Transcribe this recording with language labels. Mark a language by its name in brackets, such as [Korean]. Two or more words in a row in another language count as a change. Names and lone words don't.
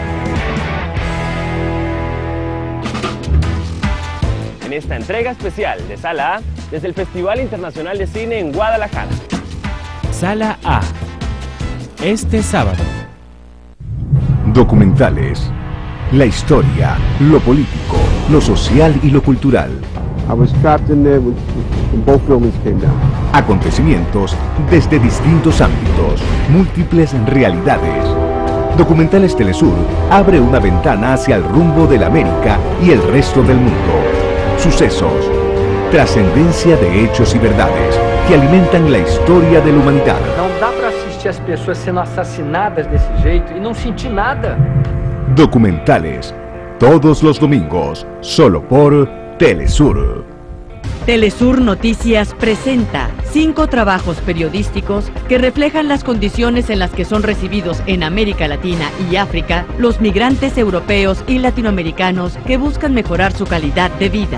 [Spanish] En esta entrega especial de Sala A, desde el Festival Internacional de Cine en Guadalajara. Sala A, este sábado. Documentales. La historia, lo político, lo social y lo cultural. [English] I was trapped in there when both buildings came down. [Spanish] Acontecimientos desde distintos ámbitos, múltiples realidades. Documentales Telesur abre una ventana hacia el rumbo de la América y el resto del mundo. Sucesos, trascendencia de hechos y verdades que alimentan la historia de la humanidad. [Portuguese] Não dá para assistir as pessoas sendo assassinadas desse jeito e não sentir nada. [Spanish] Documentales, todos los domingos, solo por Telesur. Telesur Noticias presenta 5 trabajos periodísticos que reflejan las condiciones en las que son recibidos en América Latina y África los migrantes europeos y latinoamericanos que buscan mejorar su calidad de vida.